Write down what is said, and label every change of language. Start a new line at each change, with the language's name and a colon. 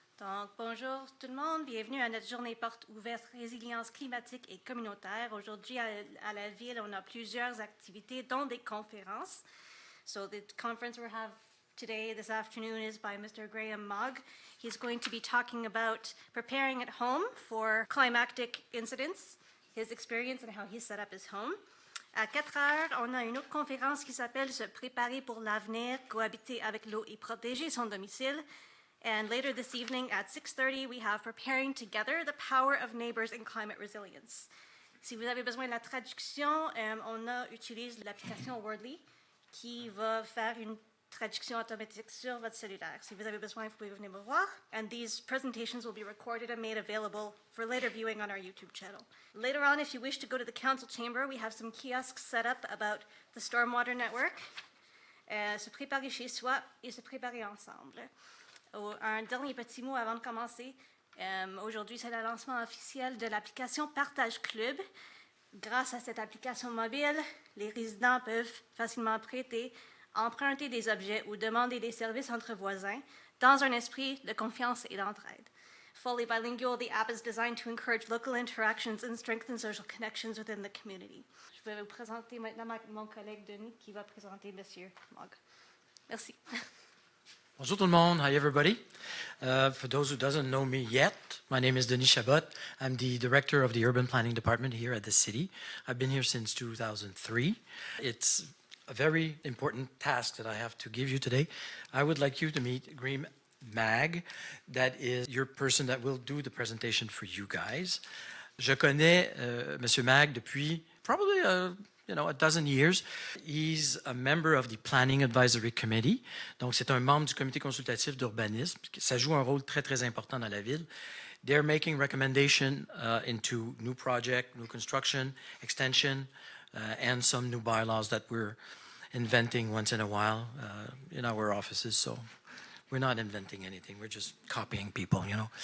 French: Donc, bonjour tout le monde, bienvenue à notre journée porte ouverte résilience climatique et communautaire. Aujourd'hui, à la ville, on a plusieurs activités, dont des conférences.
English: So the conference we have today, this afternoon, is by Mr. Graham Mogg. He's going to be talking about preparing at home for climatic incidents, his experience and how he set up his home.
French: À 4 heures, on a une autre conférence qui s'appelle « Se préparer pour l'avenir, cohabiter avec l'eau et protéger son domicile ».
English: And later this evening at 6:30, we have Preparing Together, the Power of Neighbors in Climate Resilience.
French: Si vous avez besoin de la traduction, on utilise l'application Wordly qui va faire une traduction automatique sur votre cellulaire. Si vous avez besoin, vous pouvez venir me voir.
English: And these presentations will be recorded and made available for later viewing on our YouTube channel. Later on, if you wish to go to the council chamber, we have some kiosks set up about the stormwater network.
French: Se préparer chez soi et se préparer ensemble. Un dernier petit mot avant de commencer. Aujourd'hui, c'est le lancement officiel de l'application Partage Club. Grâce à cette application mobile, les résidents peuvent facilement prêter, emprunter des objets ou demander des services entre voisins dans un esprit de confiance et d'entraide.
English: Fully bilingual, the app is designed to encourage local interactions and strengthen social connections within the community.
French: Je vais vous présenter maintenant mon collègue Denis qui va présenter M. Mogg. Merci. Bonjour tout le monde.
English: Hi everybody. For those who doesn't know me yet, my name is Denis Chabot. I'm the director of the urban planning department here at the city. I've been here since 2003. It's a very important task that I have to give you today. I would like you to meet Graham Mogg. That is your person that will do the presentation for you guys. Je connais Monsieur Mogg depuis probably a dozen years. He's a member of the Planning Advisory Committee.
French: Donc, c'est un membre du comité consultatif d'urbanisme. Ça joue un rôle très, très important dans la ville.
English: They're making recommendations into new project, new construction, extension, and some new bylaws that we're inventing once in a while in our offices. So, we're not inventing anything. We're just copying people, you know.